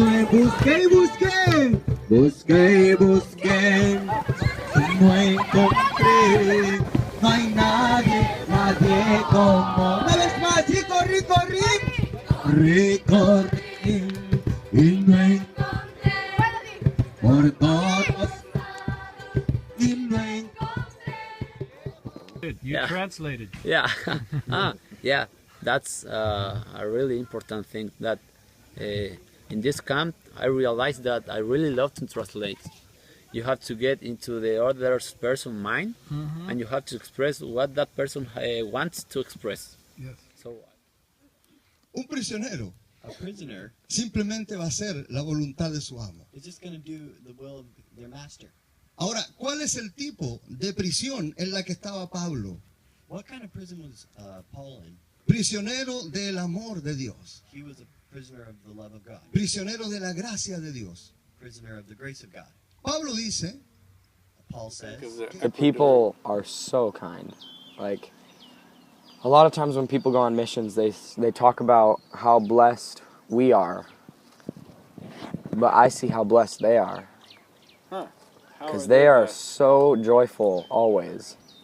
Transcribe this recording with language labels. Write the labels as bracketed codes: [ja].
[es] Busqué y busqué, busqué y busqué, y no encontré, no hay nadie, nadie como. Una vez más, y corrí, corrí, recorrí, y no encontré, por todos, y no encontré. [en] You translated. Yeah. Yeah, that's a really important thing that in this camp I realized that I really love to translate. You have to get into the other person's mind, and you have to express what that person wants to express. Yes. So, [es] Un prisionero [en] A prisoner [es] simplemente va a hacer la voluntad de su amo. [en] is just going to do the will of their master. [es] Ahora, ¿cuál es el tipo de prisión en la que estaba Pablo? [en] What kind of prison was Paul in? [es] Prisionero del amor de Dios, [en] He was a prisoner of the love of God, [es] prisionero de la gracia de Dios. [en] prisoner of the grace of God. [es] Pablo dice [en] Paul says, The people are so kind. Like, a lot of times when people go on missions, they talk about how blessed we are. But I see how blessed they are. Because they are so joyful always.